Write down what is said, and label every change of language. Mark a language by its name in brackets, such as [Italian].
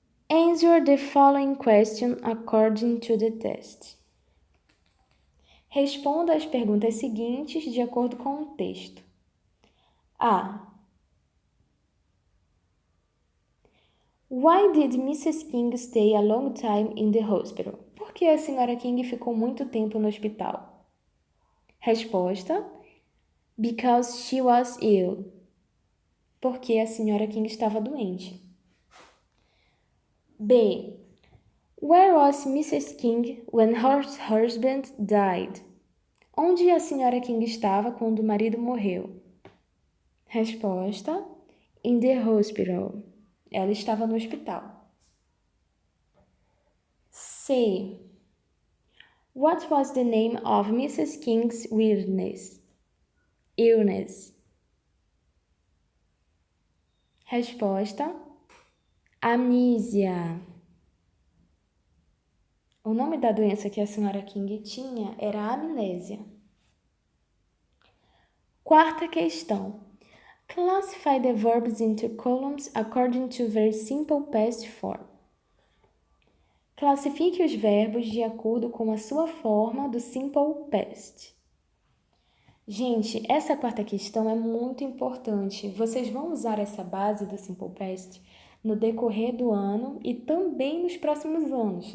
[English] Answer the following question according to the test. [Portuguese] Responda as perguntas seguintes de acordo com o texto. [English] A. Why did Mrs. King stay a long time in the hospital? [Portuguese] Por que a senhora King ficou muito tempo no hospital? Resposta: [English] Because she was ill. [Portuguese] Porque a senhora King estava doente. [English] B. Where was Mrs. King when her husband died? [Portuguese] Onde a senhora King estava quando o marido morreu? Resposta: [English] In the hospital. [Portuguese] Ela estava no hospital. [English] C. What was the name of Mrs. King's illness? [Portuguese] Resposta: Amnésia. O nome da doença que a senhora King tinha era amnésia. Quarta questão. [English] Classify the verbs into columns according to their simple past form. [Portuguese] Classifique os verbos de acordo com a sua forma do simple past. Gente, essa quarta questão é muito importante. Vocês vão usar essa base do simple past no decorrer do ano e também nos próximos anos.